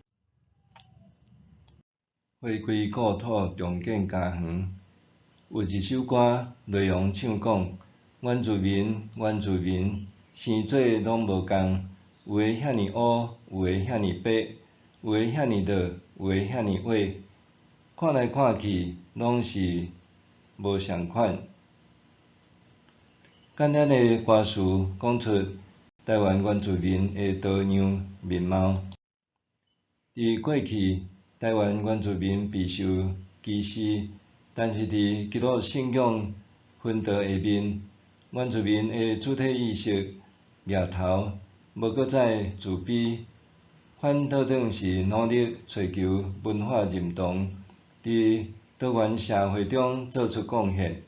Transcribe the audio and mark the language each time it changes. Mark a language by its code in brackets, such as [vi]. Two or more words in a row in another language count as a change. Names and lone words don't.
[nan] 回归故土，重建家园。有一首歌，内容唱讲：原住民，原住民，生做拢无共，有的遐尼乌，有的遐尼白，有的遐尼落，有的遐尼矮，看来看去拢是无相款。简单的歌词讲出台湾原住民的多样面貌。伫过去，台湾原住民备受歧视，但是伫基督信仰熏陶下面，原住民的主体意识掠头，无搁再自卑，反倒转是努力追求文化认同，伫多元社会中做出贡献。